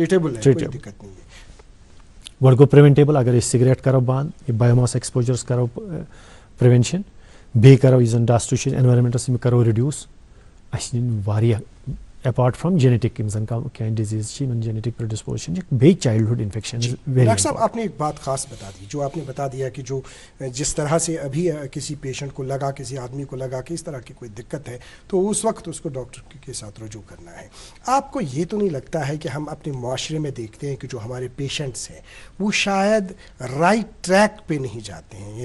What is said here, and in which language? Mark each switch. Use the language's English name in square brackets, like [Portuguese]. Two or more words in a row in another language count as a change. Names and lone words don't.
[Kashmiri] گۄڈٕ گوٚو پریونٹیبل اگر أسۍ سِگریٹ کرو بنٛد یہِ [English] biomass exposures [Kashmiri] کرو پریونشن بیٚیہِ کرو یُس زن ڈسٹ چھُ انوارمنٹس یِم کرو رِڈیوٗس اَسہِ نِنۍ واریاہ [English] apart from genetic [Kashmiri] یِم زن کینٛہہ ڈِزیٖز چھِ یِمن [English] genetic predisposition [Kashmiri] چھِ بیٚیہِ [English] childhood infection. [Urdu] ڈاکٹر صاحب آپ نے ایک بات خاص بتا دی جو آپ نے بتا دیا کہ جو جس طرح سے ابھی کسی پیشنٹ کو لگا کسی آدمی کو لگا کہ اس طرح کی کوئی دقت ہے تو اس وقت اس کو ڈاکٹر کے ساتھ رجوع کرنا ہے. آپ کو یہ تو نہیں لگتا ہے کہ ہم اپنے معاشرے میں دیکھتے ہیں کہ جو ہمارے پیشنٹس ہیں وہ شاید [English] right track [Urdu] پہ نہیں جاتے ہیں؟